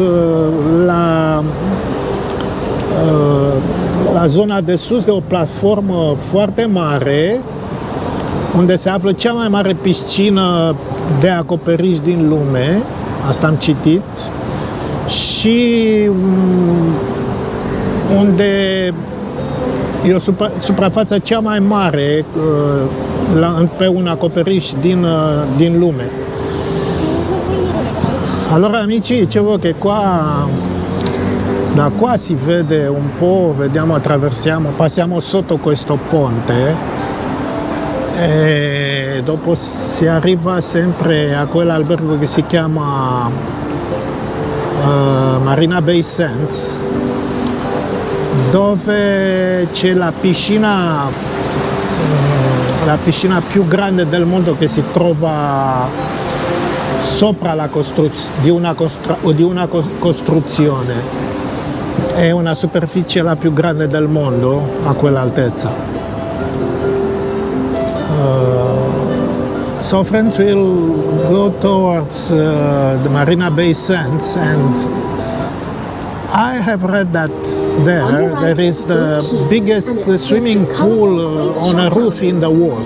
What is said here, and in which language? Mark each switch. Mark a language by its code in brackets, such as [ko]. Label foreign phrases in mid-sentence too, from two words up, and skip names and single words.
[ro] la zona de sus de o platformă foarte mare, unde se află cea mai mare piscină de acoperiș din lume, asta am citit, și unde e o suprafață cea mai mare pe un acoperiș din lume. [it] Allora amici, dicevo che da qua si vede un po', vediamo, passiamo sotto questo ponte e dopo si arriva sempre a quell'albergo che si chiama Marina Bay Sands, dove c'è la piscina più grande del mondo che si trova sopra di una costruzione. È una superficie la più grande del mondo a quell'altezza. [en] So friends will go towards the Marina Bay Sands, and I have read that there is the biggest swimming pool on a roof in the world.